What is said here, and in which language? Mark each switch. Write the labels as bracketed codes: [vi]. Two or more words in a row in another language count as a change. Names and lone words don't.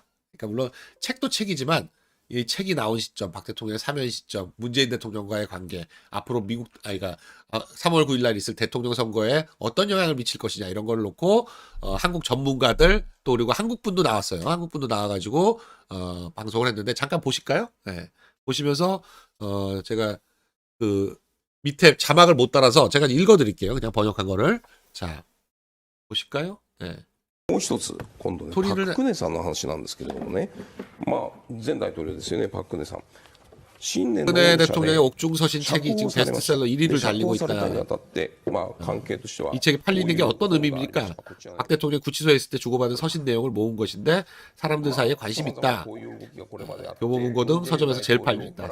[ko] 그러니까 물론 책도 책이지만 이 책이 나온 시점, 박 대통령의 사면 시점, 문재인 대통령과의 관계, 앞으로 미국, 그러니까 3월 9일 날 있을 대통령 선거에 어떤 영향을 미칠 것이냐 이런 걸 놓고 한국 전문가들 또 그리고 한국분도 나왔어요. 한국분도 나와가지고 방송을 했는데 잠깐 보실까요? 네. 보시면서 제가 그 밑에 자막을 못 달아서 제가 읽어드릴게요. 그냥 번역한 거를. 자, 보실까요? 네. [ja] もう一つ、今度ね、パク・クネさんの話なんですけれどもね、まあ、前大統領ですよね、パク・クネさん。 [ko] 박근혜 대통령의 옥중서신 책이 지금 베스트셀러 1위를 달리고 있다. 이 책이 팔리는 게 어떤 의미입니까? 박 대통령 구치소에 있을 때 주고받은 서신 내용을 모은 것인데 사람들 사이에 관심 있다. 교보문고 등 서점에서 제일 팔린다.